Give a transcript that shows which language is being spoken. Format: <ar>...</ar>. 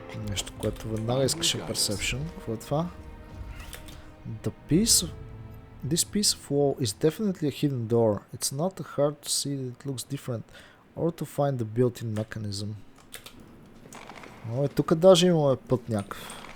<bg>Нещо, което веднага искаше perception. Какво е това?</bg> <en>This piece of wall is definitely a hidden door. It's not hard to see that it looks different or to find the built-in mechanism.</en> <bg>О, тук даже имаме път някакъв.</bg>